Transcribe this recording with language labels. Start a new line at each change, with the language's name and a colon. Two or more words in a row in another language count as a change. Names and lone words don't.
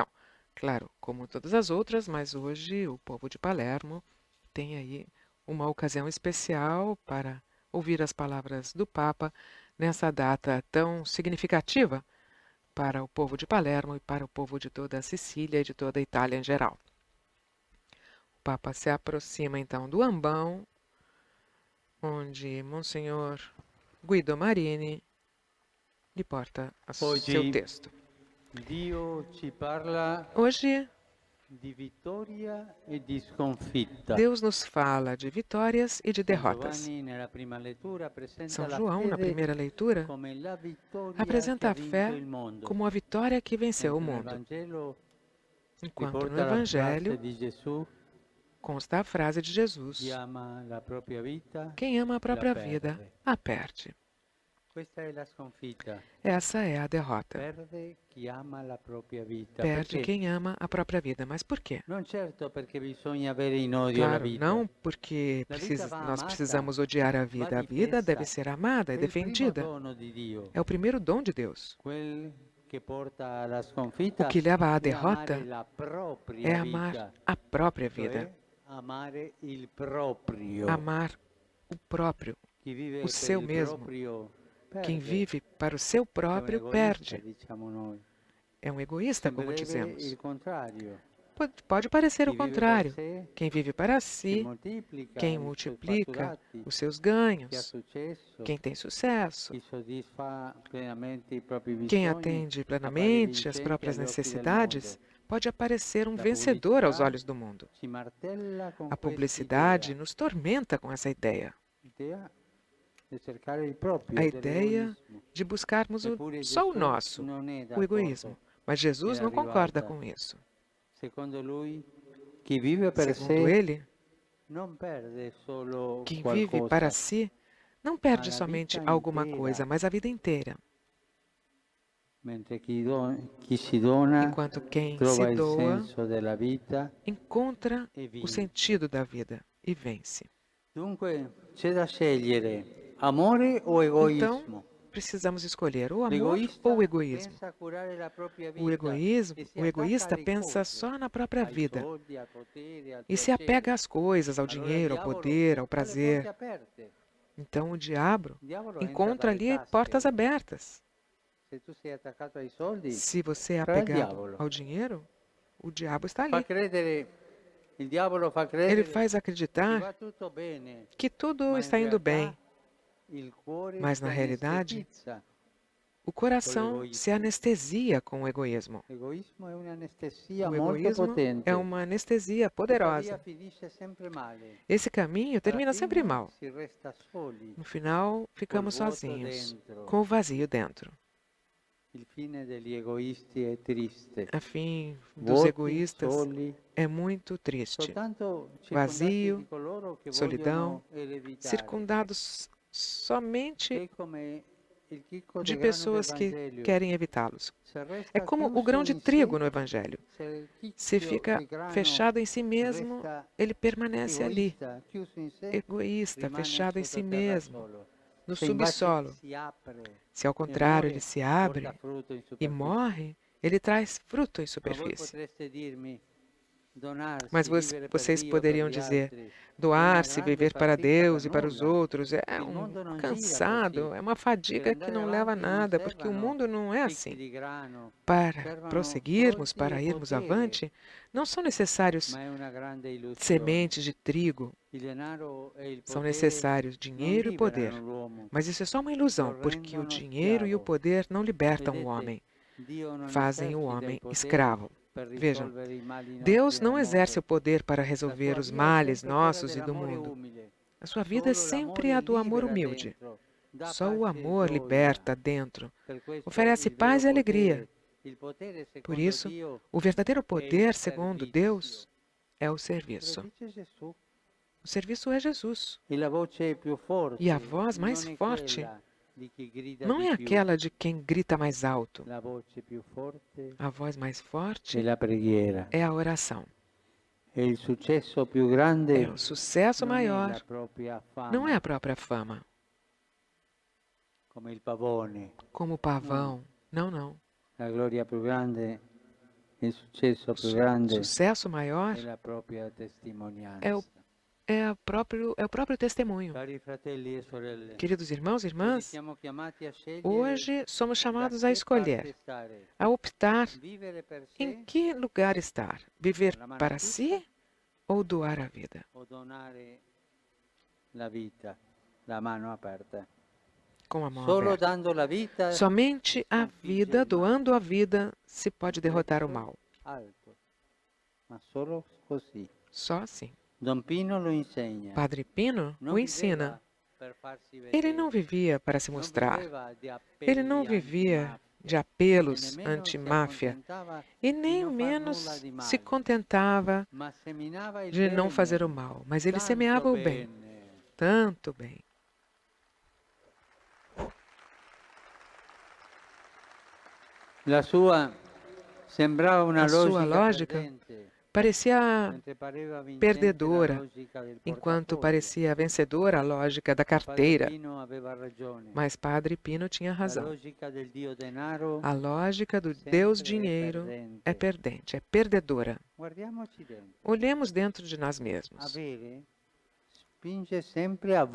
Portuguese: Claro, como todas as outras, mas hoje o povo de Palermo tem aí uma ocasião especial para ouvir as palavras do Papa nessa data tão significativa para o povo de Palermo e para o povo de toda a Sicília e de toda a Itália em geral. O Papa se aproxima então do ambão, onde Monsenhor Guido Marini lhe porta seu texto.
Italian: Dio ci parla
Portuguese: Hoje,
Italian: di vittoria e di sconfitta.
Portuguese: Deus nos fala de vitórias e de derrotas.
Italian: Giovanni, nella prima lettura,
Portuguese: apresenta São
Italian: la
Portuguese: João, na
Italian: fede
Portuguese: primeira leitura,
Italian: come la vittoria che
Portuguese: apresenta
Italian: ha
Portuguese: a
Italian: vinto
Portuguese: fé
Italian: il mondo.
Portuguese: como a vitória que venceu o
Italian: Mentre nel
Portuguese: mundo,
Italian: Vangelo
Portuguese: enquanto no
Italian: riporta la frase
Portuguese: Evangelho
Italian: di Gesù:
Portuguese: consta a frase de Jesus:
Italian: chi ama la propria vita
Portuguese: quem ama a
Italian: la
Portuguese: própria vida,
Italian: perde.
Portuguese: a perde.
Italian: Questa è la sconfitta.
Portuguese: Essa é a derrota.
Italian: Perde chi ama la propria vita.
Portuguese: Perde
Italian: Perché?
Portuguese: quem ama a própria vida. Mas por quê?
Italian: Non certo perché bisogna avere in odio la
Portuguese: Claro,
Italian: vita.
Portuguese: não porque
Italian: La vita va
Portuguese: nós
Italian: amata,
Portuguese: precisamos odiar a
Italian: va
Portuguese: vida. A vida deve
Italian: difesa.
Portuguese: ser amada
Italian: È
Portuguese: e
Italian: il primo
Portuguese: defendida.
Italian: dono di Dio.
Portuguese: É o primeiro dom de Deus.
Italian: Quel che porta alla
Portuguese: O
Italian: sconfitta
Portuguese: que leva à
Italian: è amare
Portuguese: derrota
Italian: la
Portuguese: é
Italian: propria
Portuguese: amar
Italian: vita,
Portuguese: a própria vida.
Italian: cioè amare il proprio.
Portuguese: Amar o próprio,
Italian: Chi vive
Portuguese: o
Italian: per
Portuguese: seu
Italian: il
Portuguese: mesmo.
Italian: proprio
Portuguese: Quem
Italian: perde.
Portuguese: vive para o seu
Italian: È un
Portuguese: próprio
Italian: egoista,
Portuguese: perde.
Italian: diciamo noi.
Portuguese: É um egoísta, como
Italian: Sembrerebbe
Portuguese: dizemos.
Italian: il contrario.
Portuguese: Pode parecer o
Italian: Chi vive per
Portuguese: contrário.
Italian: sé,
Portuguese: Quem vive para
Italian: che
Portuguese: si,
Italian: moltiplica
Portuguese: quem
Italian: i suoi
Portuguese: multiplica
Italian: fatturati,
Portuguese: os seus
Italian: chi ha
Portuguese: ganhos,
Italian: successo,
Portuguese: quem tem sucesso,
Italian: chi soddisfa plenamente i propri
Portuguese: quem
Italian: bisogni,
Portuguese: atende
Italian: appare
Portuguese: plenamente as
Italian: vincente
Portuguese: próprias
Italian: agli occhi del
Portuguese: necessidades,
Italian: mondo.
Portuguese: pode aparecer um
Italian: La
Portuguese: vencedor aos
Italian: pubblicità
Portuguese: olhos do mundo.
Italian: ci martella con
Portuguese: A
Italian: questa
Portuguese: publicidade
Italian: idea.
Portuguese: nos tormenta com essa ideia.
Italian: Idea di cercare il proprio,
Portuguese: a ideia
Italian: dell'egoismo.
Portuguese: de buscarmos
Italian: Eppure
Portuguese: só o
Italian: Gesù
Portuguese: nosso,
Italian: non è
Portuguese: o egoísmo.
Italian: d'accordo.
Portuguese: Mas Jesus
Italian: Era
Portuguese: não concorda
Italian: arrivata.
Portuguese: com isso.
Italian: Secondo lui, chi vive per
Portuguese: Segundo
Italian: sé
Portuguese: ele,
Italian: non perde solo
Portuguese: quem vive para
Italian: qualcosa,
Portuguese: si não
Italian: ma
Portuguese: perde
Italian: la
Portuguese: somente
Italian: vita
Portuguese: alguma coisa,
Italian: intera,
Portuguese: mas a vida inteira.
Italian: mentre chi si dona
Portuguese: Enquanto quem se
Italian: trova il
Portuguese: doa
Italian: senso della vita
Portuguese: encontra
Italian: e
Portuguese: o
Italian: vince.
Portuguese: sentido da vida e vence.
Italian: Dunque c'è da scegliere amore o
Portuguese: Então,
Italian: egoismo.
Portuguese: precisamos escolher o amor ou o
Italian: L'egoista
Portuguese: egoísmo.
Italian: pensa a curare la propria
Portuguese: O
Italian: vita e si
Portuguese: o
Italian: attacca
Portuguese: egoísta
Italian: alle
Portuguese: pensa
Italian: cose,
Portuguese: só na própria
Italian: ai
Portuguese: vida
Italian: soldi, al potere, al
Portuguese: e se apega
Italian: piacere.
Portuguese: às coisas, ao
Italian: Allora il
Portuguese: dinheiro, ao
Italian: diavolo
Portuguese: poder, ao
Italian: ha le porte
Portuguese: prazer.
Italian: aperte.
Portuguese: Então, o diabo
Italian: Il diavolo entra
Portuguese: encontra
Italian: dalle
Portuguese: ali portas
Italian: tasche.
Portuguese: abertas.
Italian: Se tu sei attaccato ai soldi,
Portuguese: Se você é
Italian: sarà il
Portuguese: apegado
Italian: diavolo.
Portuguese: ao dinheiro, o diabo está
Italian: Fa
Portuguese: ali.
Italian: credere, il diavolo fa
Portuguese: Ele
Italian: credere
Portuguese: faz
Italian: che
Portuguese: acreditar
Italian: va tutto bene,
Portuguese: que tudo
Italian: ma in
Portuguese: está indo
Italian: realtà
Portuguese: bem,
Italian: il cuore
Portuguese: mas
Italian: si
Portuguese: na realidade,
Italian: anestetizza
Portuguese: o
Italian: con
Portuguese: coração se
Italian: l'egoismo.
Portuguese: anestesia com o egoísmo.
Italian: L'egoismo è un'anestesia
Portuguese: O
Italian: molto
Portuguese: egoísmo é
Italian: potente,
Portuguese: uma anestesia
Italian: tuttavia
Portuguese: poderosa.
Italian: finisce sempre male.
Portuguese: Esse caminho
Italian: Alla
Portuguese: termina sempre
Italian: fine
Portuguese: mal.
Italian: si resta soli,
Portuguese: No final,
Italian: col
Portuguese: ficamos
Italian: vuoto
Portuguese: sozinhos,
Italian: dentro.
Portuguese: com o vazio dentro.
Italian: Il fine degli egoisti è triste.
Portuguese: A fim dos
Italian: Vuoti,
Portuguese: egoístas,
Italian: soli,
Portuguese: é muito triste.
Italian: soltanto circondati
Portuguese: Vazio,
Italian: di coloro che
Portuguese: solidão,
Italian: vogliono ereditare.
Portuguese: circundados somente
Italian: È come il chicco
Portuguese: de
Italian: del grano del
Portuguese: pessoas que
Italian: Vangelo.
Portuguese: querem evitá-los.
Italian: Se
Portuguese: É
Italian: resta
Portuguese: como o grão
Italian: chiuso
Portuguese: de
Italian: in
Portuguese: trigo
Italian: sé,
Portuguese: no Evangelho.
Italian: se il
Portuguese: Se
Italian: chicchio
Portuguese: fica
Italian: del grano
Portuguese: fechado em si mesmo,
Italian: resta
Portuguese: ele permanece ali,
Italian: egoista, chiuso in sé,
Portuguese: egoísta,
Italian: rimane
Portuguese: fechado em si
Italian: sottoterra
Portuguese: mesmo,
Italian: solo.
Portuguese: no
Italian: Se invece
Portuguese: subsolo.
Italian: si apre
Portuguese: Se ao
Italian: e
Portuguese: contrário ele
Italian: muore,
Portuguese: se
Italian: porta
Portuguese: abre
Italian: frutto in
Portuguese: e
Italian: superficie.
Portuguese: morre, ele traz fruto em
Italian: Ma voi
Portuguese: superfície.
Italian: potreste dirmi,
Portuguese: Mas
Italian: donarsi, vivere per
Portuguese: vocês
Italian: Dio e per
Portuguese: poderiam
Italian: gli
Portuguese: dizer,
Italian: altri, è una
Portuguese: doar-se,
Italian: grande
Portuguese: viver para
Italian: fatica per
Portuguese: Deus e para os
Italian: nulla.
Portuguese: outros, é
Italian: Il
Portuguese: um
Italian: mondo non gira così.
Portuguese: cansado, é uma
Italian: Per
Portuguese: fadiga que
Italian: andare
Portuguese: não leva a
Italian: avanti non
Portuguese: nada, porque o
Italian: servono
Portuguese: mundo não é
Italian: chicchi
Portuguese: assim.
Italian: di grano,
Portuguese: Para
Italian: servono
Portuguese: prosseguirmos,
Italian: soldi
Portuguese: para
Italian: e
Portuguese: irmos
Italian: potere,
Portuguese: avante, não são necessários
Italian: ma è una grande illusione.
Portuguese: sementes de trigo,
Italian: Il denaro e il
Portuguese: são
Italian: potere
Portuguese: necessários
Italian: non
Portuguese: dinheiro e poder.
Italian: liberano l'uomo,
Portuguese: Mas isso é só uma
Italian: lo
Portuguese: ilusão, porque o
Italian: rendono
Portuguese: dinheiro e o
Italian: schiavo.
Portuguese: poder não libertam o
Italian: Vedete,
Portuguese: homem,
Italian: Dio non
Portuguese: fazem o
Italian: esercita i
Portuguese: homem
Italian: poteri
Portuguese: escravo.
Italian: per
Portuguese: Vejam,
Italian: risolvere i mali
Portuguese: Deus
Italian: nostri
Portuguese: não exerce
Italian: d'amore.
Portuguese: o poder para
Italian: La
Portuguese: resolver
Italian: sua
Portuguese: os
Italian: via è
Portuguese: males
Italian: sempre quella
Portuguese: nossos e do
Italian: dell'amore
Portuguese: mundo.
Italian: umile.
Portuguese: A sua vida é
Italian: Solo
Portuguese: sempre
Italian: l'amore
Portuguese: a do amor
Italian: libera
Portuguese: humilde.
Italian: dentro, dà
Portuguese: Só o
Italian: pace e
Portuguese: amor
Italian: gioia.
Portuguese: liberta dentro,
Italian: Per questo
Portuguese: oferece
Italian: il vero
Portuguese: paz e alegria.
Italian: potere, il potere
Portuguese: Por
Italian: secondo
Portuguese: isso,
Italian: Dio
Portuguese: o verdadeiro
Italian: è il
Portuguese: poder, segundo
Italian: servizio.
Portuguese: Deus, é o
Italian: Lo
Portuguese: serviço.
Italian: dice Gesù.
Portuguese: O serviço é Jesus.
Italian: E la voce più forte
Portuguese: E a voz mais
Italian: non è
Portuguese: forte
Italian: quella di chi grida
Portuguese: não
Italian: di
Portuguese: é
Italian: più.
Portuguese: aquela de quem grita mais alto.
Italian: La voce più forte
Portuguese: A voz mais
Italian: è
Portuguese: forte
Italian: la preghiera.
Portuguese: é a oração.
Italian: E il successo più grande
Portuguese: É o sucesso
Italian: non è la
Portuguese: maior,
Italian: propria
Portuguese: não é
Italian: fama,
Portuguese: a própria fama,
Italian: come il pavone.
Portuguese: como o pavão. Não, não.
Italian: La gloria più grande, il successo più grande
Portuguese: Sucesso maior
Italian: è la propria
Portuguese: é
Italian: testimonianza.
Portuguese: é o próprio testemunho.
Italian: Cari fratelli e sorelle,
Portuguese: Queridos irmãos e
Italian: oggi
Portuguese: irmãs,
Italian: siamo chiamati a scegliere
Portuguese: hoje somos
Italian: da
Portuguese: chamados a
Italian: che
Portuguese: escolher,
Italian: parte stare,
Portuguese: a optar
Italian: vivere per
Portuguese: em
Italian: sé
Portuguese: que lugar estar, viver
Italian: con la mano
Portuguese: para
Italian: tutta
Portuguese: si ou doar a vida.
Italian: o donare la vita, la mano aperta.
Portuguese: Com a mão
Italian: Solo
Portuguese: aberta.
Italian: dando la vita
Portuguese: Somente a
Italian: sconfigge
Portuguese: vida,
Italian: il male.
Portuguese: doando a vida, se pode derrotar o
Italian: Prezzo
Portuguese: mal.
Italian: alto, ma solo così.
Portuguese: Só assim.
Italian: Don Pino lo insegna.
Portuguese: Padre Pino
Italian: Non
Portuguese: o ensina.
Italian: viveva per farsi
Portuguese: Ele
Italian: vedere,
Portuguese: não vivia para se
Italian: non
Portuguese: mostrar.
Italian: viveva di
Portuguese: Ele não
Italian: appelli
Portuguese: vivia
Italian: antimafia,
Portuguese: de
Italian: e
Portuguese: apelos
Italian: nemmeno si
Portuguese: anti-máfia
Italian: accontentava
Portuguese: e
Italian: di
Portuguese: nem
Italian: non far nulla
Portuguese: menos
Italian: di
Portuguese: se
Italian: male,
Portuguese: contentava
Italian: ma seminava il
Portuguese: de não fazer o
Italian: bene,
Portuguese: mal, mas ele
Italian: tanto
Portuguese: semeava o bem,
Italian: bene.
Portuguese: tanto bem.
Italian: La sua sembrava una
Portuguese: A sua
Italian: logica
Portuguese: lógica
Italian: perdente,
Portuguese: parecia
Italian: mentre pareva vincente la
Portuguese: perdedora,
Italian: logica del
Portuguese: enquanto
Italian: portafoglio.
Portuguese: parecia vencedora a lógica da
Italian: Padre
Portuguese: carteira.
Italian: Pino aveva ragione.
Portuguese: Mas Padre Pino tinha
Italian: La
Portuguese: razão.
Italian: logica del Dio denaro
Portuguese: A lógica do
Italian: sempre
Portuguese: Deus
Italian: è
Portuguese: dinheiro
Italian: perdente.
Portuguese: é perdente, é perdedora.
Italian: Guardiamoci dentro.
Portuguese: Olhemos dentro de nós mesmos.
Italian: Avere spinge sempre a